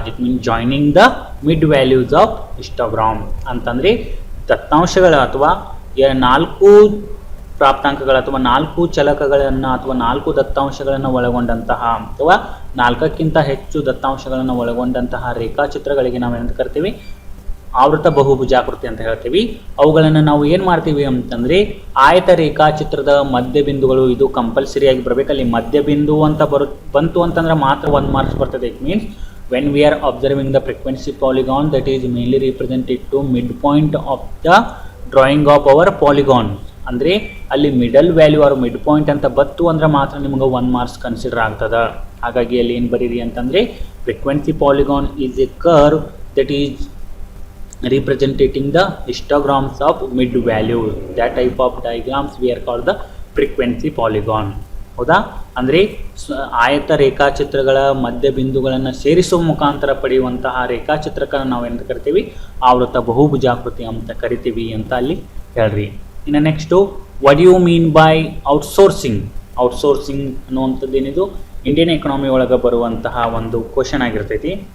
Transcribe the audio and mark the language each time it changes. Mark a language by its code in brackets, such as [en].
[en] It means joining the mid values of histogram. [kn] ಅಂತಂದರೆ ದತ್ತಾಂಶಗಳ ಅಥವಾ 4 ಪ್ರಾಪ್ತಾಂಕಗಳು ಅಥವಾ 4 ಚಲಕಗಳನ್ನು ಅಥವಾ 4 ದತ್ತಾಂಶಗಳನ್ನು ಒಳಗೊಂಡಂತಹ ಅಥವಾ 4ಕ್ಕಿಂತ ಹೆಚ್ಚು ದತ್ತಾಂಶಗಳನ್ನು ಒಳಗೊಂಡಂತಹ ರೇಖಾಚಿತ್ರಗಳಿಗೆ ನಾವು ಏನಂತ ಕರಿತೀವಿ, ಆವೃತ ಬಹುಭುಜಾಕೃತಿ ಅಂತ ಹೇಳ್ತೀವಿ. ಅವುಗಳನ್ನು ನಾವು ಏನು ಮಾಡ್ತೀವಿ ಅಂತಂದರೆ ಆಯತ ರೇಖಾಚಿತ್ರದ ಮಧ್ಯಬಿಂದುಗಳು, ಇದು ಕಂಪಲ್ಸರಿಯಾಗಿ ಬರಬೇಕು. ಅಲ್ಲಿ ಮಧ್ಯಬಿಂದು ಅಂತ ಬಂತು ಅಂತಂದ್ರೆ ಮಾತ್ರ 1 ಮಾರ್ಕ್ಸ್ ಬರ್ತದೆ. [en] It means when we are observing the frequency polygon that is mainly represented to mid point of the drawing of our polygon. [kn] ಅಂದರೆ ಅಲ್ಲಿ middle value R mid point ಅಂತ ಬತ್ತು ಅಂದ್ರೆ ಮಾತ್ರ ನಿಮಗೆ 1 ಮಾರ್ಕ್ಸ್ ಕನ್ಸಿಡರ್ ಆಗ್ತದೆ. ಹಾಗಾಗಿ ಅಲ್ಲಿ ಏನು ಬರೀರಿ ಅಂತಂದರೆ [en] Frequency polygon is a curve that is representing the histograms of mid value. That type of diagrams we are called the frequency polygon. [kn] ಹೌದಾ? ಅಂದರೆ ಆಯತ ರೇಖಾಚಿತ್ರಗಳ ಮಧ್ಯಬಿಂದುಗಳನ್ನು ಸೇರಿಸುವ ಮುಖಾಂತರ ಪಡೆಯುವಂತಹ ರೇಖಾಚಿತ್ರಕ್ಕೆ ನಾವು ಏನಂತ ಕರಿತೀವಿ, ಆವೃತ ಬಹುಭುಜಾಕೃತಿ ಅಂತ ಕರಿತೀವಿ ಅಂತ ಅಲ್ಲಿ ಹೇಳ್ರಿ. ಇನ್ನು next, [en] What you mean by outsourcing? [kn] Outsourcing ಅನ್ನುವಂಥದ್ದು ಏನಿದು ಇಂಡಿಯನ್ ಎಕಾನಮಿ ಒಳಗೆ ಬರುವಂತಹ ಒಂದು ಕ್ವಶನ್ ಆಗಿರ್ತೈತಿ.